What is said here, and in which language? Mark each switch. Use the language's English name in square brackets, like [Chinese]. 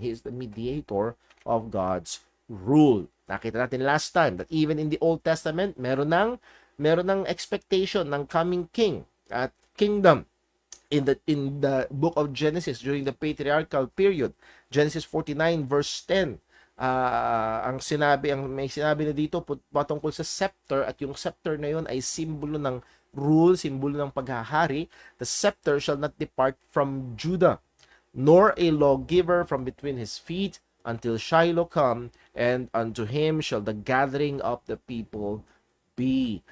[English] He is the mediator of God's rule. [Filipino] Nakita natin [English] last time that even in the Old Testament, [Filipino] meron ng [English] expectation ng coming King at kingdom. in the book of Genesis during the patriarchal period. Genesis 49 verse 10. [Filipino] May sinabi na dito patungkol sa scepter, at yung scepter na yon ay simbolo ng rule, simbolo ng paghahari. [English] The scepter shall not depart from Judah, nor a lawgiver from between his feet, until Shiloh come, and unto him shall the gathering of the people be.